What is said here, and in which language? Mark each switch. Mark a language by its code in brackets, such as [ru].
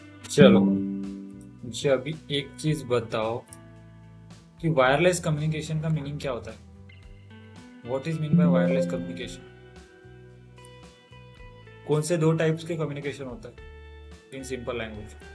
[hi] चलो, मुझे अभी एक चीज बताओ कि वायरलेस कम्युनिकेशन का मीनिंग क्या होता है? [en] What is mean by wireless communication? [hi] कौन से दो टाइप्स के कम्युनिकेशन होता है [en] In simple language?